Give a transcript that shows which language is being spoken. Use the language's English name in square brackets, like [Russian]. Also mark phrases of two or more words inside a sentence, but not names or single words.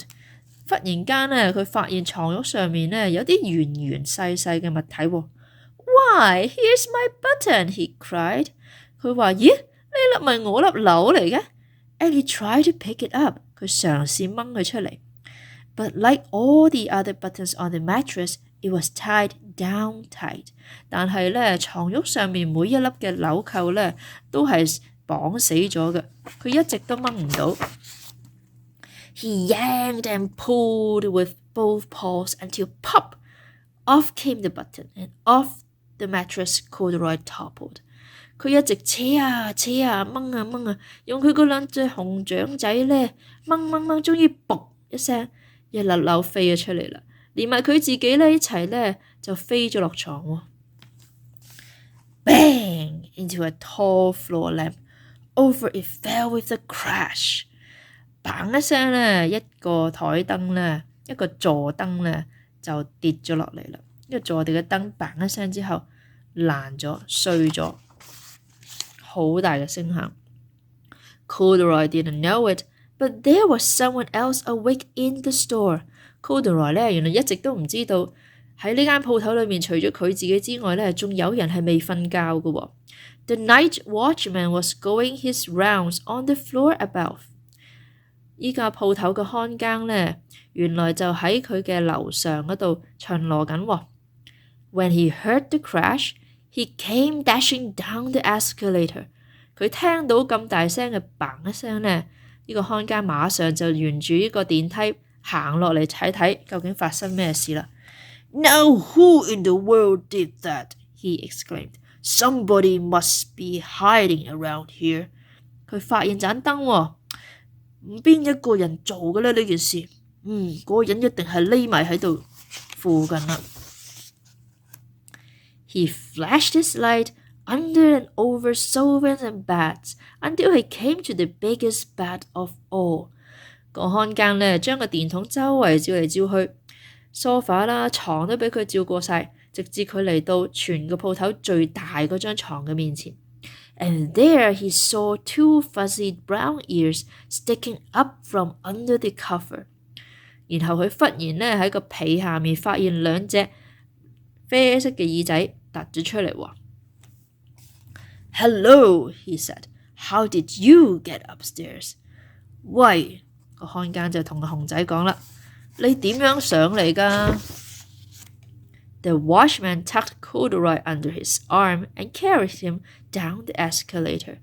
[Cantonese] 忽然間呢，佢發現床褥上面呢有啲圓圓細細嘅物體喎。 [English] Why, here's my button, he cried. [Cantonese] 佢話：咦，呢粒咪我粒鈕嚟嘅？ [English] And he tried to pick it up. [Cantonese] 佢嘗試掹佢出嚟。 [English] But like all the other buttons on the mattress, it was tied down tight. [Cantonese] 但係呢，床褥上面每一粒嘅紐扣呢都係綁死咗嘅，佢一直都掹唔到。 [English] He yanked and pulled with both paws until pop! Off came the button, and off the mattress Corduroy toppled. [Cantonese] 佢一直扯啊扯啊掹啊掹啊，用佢嗰兩隻紅掌仔呢掹，終於噗一聲，一粒紐飛咗出嚟啦，連埋佢自己呢一齊呢就飛咗落床喎。Bang! [English] Into a tall floor lamp. Over it fell with a crash. [Cantonese] 砰一聲呢，一個台燈呢，一個座燈呢就跌咗落嚟啦。一個座地嘅燈砰一聲之後爛咗碎咗，好大嘅聲響。 [English] Corduroy didn't know it, but there was someone else awake in the store. [Cantonese] Corduroy 呢原來一直都唔知道喺呢間鋪頭裏面，除咗佢自己之外呢，仲有人係未瞓覺嘅喎。 [English] The night watchman was going his rounds on the floor above. [Cantonese] 依家鋪頭嘅看更呢，原來就喺佢嘅樓上嗰度巡邏緊喎。 [English] When he heard the crash, he came dashing down the escalator. [Cantonese] 佢聽到咁大聲嘅嘭一聲呢，呢個看更馬上就沿住呢個電梯行落嚟睇睇究竟發生咩事啦。 [English] Now who in the world did that? He exclaimed. Somebody must be hiding around here. [Cantonese] 佢發現盞燈喎，邊一個人做嘅呢件事？嗰個人一定係匿埋喺度附近啦。 [English] He flashed his light under and over sofas and beds until he came to the biggest bed of all. [Cantonese] 個看更呢，將個電筒周圍照嚟照去，梳化啦、床都俾佢照過晒，直至佢嚟到全個鋪頭最大嗰張床嘅面前。 [English] And there he saw two fuzzy brown ears sticking up from under the cover. [Cantonese] 然後佢忽然呢喺個被下面發現兩隻啡色嘅耳仔突咗出嚟喎。 [English] Hello, he said. How did you get upstairs? [Cantonese] 喂，個看更就同個熊仔講啦，你點樣上嚟㗎 ？ [English] The watchman tucked Corduroy under his arm and carried him down the escalator.